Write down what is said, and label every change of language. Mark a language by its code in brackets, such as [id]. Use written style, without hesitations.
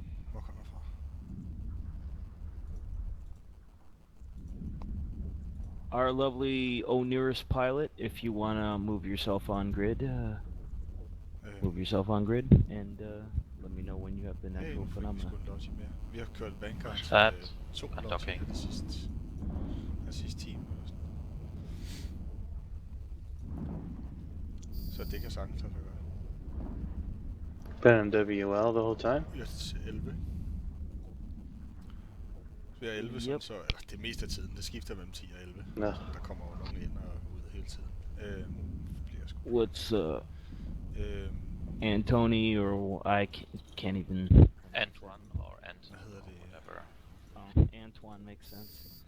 [da] Hvor kommer jeg fra? [en] Our lovely nearest pilot, if you wanna move yourself on grid, move yourself on grid, and let me know when you have the natural phenomena. [da] Vi har kørt Vanguard til 2 Logi det sidste time. Så det kan sagtens lade sig gøre. [en] Been in WL the whole time? Yes, 11. [da] Så vi er 11, sådan, så eller det meste af tiden. Det skifter mellem 10 og 11. [en] No. [da] Der kommer jo nogen ind og ud hele tiden. [en] What's Antony or I can't even. Antoine or Ant. Whatever. Antoine makes sense.